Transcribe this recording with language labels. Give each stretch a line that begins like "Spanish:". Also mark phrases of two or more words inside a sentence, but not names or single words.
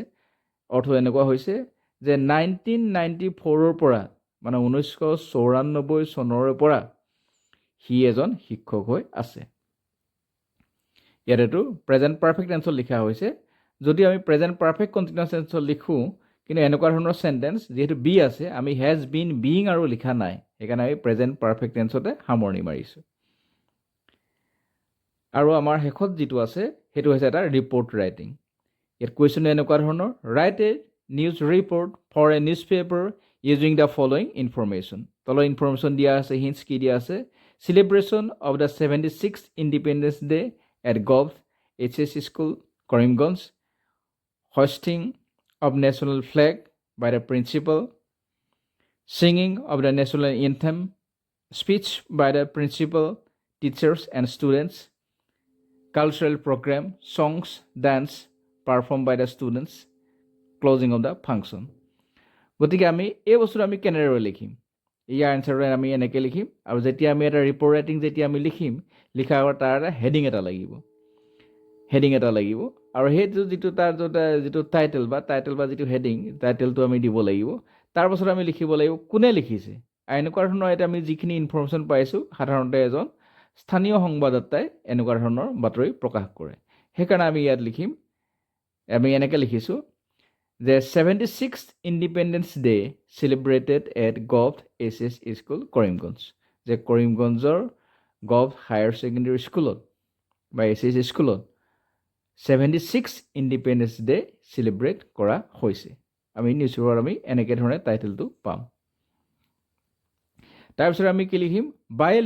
Assamese: অৰ্থ এনেকুৱা হৈছে যে 1994ৰ পৰা মানে 1994 চনৰে পৰা সি এজন শিক্ষক হৈ আছে ইয়াত এইটো
English: present perfect
Assamese: টেন্সত লিখা হৈছে যদি আমি
English: present perfect continuous
Assamese: টেন্সত লিখোঁ কিন্তু এনেকুৱা ধৰণৰ চেণ্টেন্স যিহেতু বি আছে আমি
English: has been being
Assamese: আৰু লিখা নাই সেইকাৰণে আমি
English: present perfect
Assamese: টেন্সতে সামৰণি মাৰিছোঁ আৰু আমাৰ শেষত যিটো আছে সেইটো হৈছে এটা
English: report writing
Assamese: ইয়াত কুৱেশ্যনটো এনেকুৱা ধৰণৰ
English: write a news report for a news paper using the following information
Assamese: তলৰ ইনফৰমেশ্যন দিয়া আছে হিণ্টছ কি দিয়া আছে
English: celebration of the 76th Independence Day at Gov HS School, Karimganj, hoisting of national flag by the principal, singing of the national anthem, speech by the principal, teachers and students, cultural program, songs, dance performed by the students, closing of the function.
Assamese: গতিকে আমি এই বস্তুটো আমি কেনেদৰে লিখিম ইয়াৰ এনচাৰটো আমি এনেকৈ লিখিম আৰু যেতিয়া আমি এটা
English: report writing
Assamese: যেতিয়া আমি লিখিম লিখাৰ আগত তাৰ এটা হেডিং এটা লাগিব আৰু সেইটো যিটো তাৰ যিটো টাইটেল বা যিটো হেডিং টাইটেলটো আমি দিব লাগিব তাৰপাছত আমি লিখিব লাগিব কোনে লিখিছে এনেকুৱা ধৰণৰ এটা আমি যিখিনি ইনফৰমেশ্যন পাইছোঁ সাধাৰণতে এজন স্থানীয় সংবাদদাতাই এনেকুৱা ধৰণৰ বাতৰি প্ৰকাশ কৰে সেইকাৰণে আমি ইয়াত লিখিম আমি এনেকৈ লিখিছোঁ
English: The 76th Independence Day celebrated at Gov SS School, Karimganj.
Assamese: যে কৰিমগঞ্জৰ গভ হায়াৰ ছেকেণ্ডেৰী স্কুলত বা SS স্কুলত 76
English: independence day celebrate
Assamese: কৰা হৈছে আমি
English: newspaper
Assamese: আমি এনেকৈ ধৰণে টাইটেলটো পাম তাৰপিছত আমি কি লিখিম
English: by a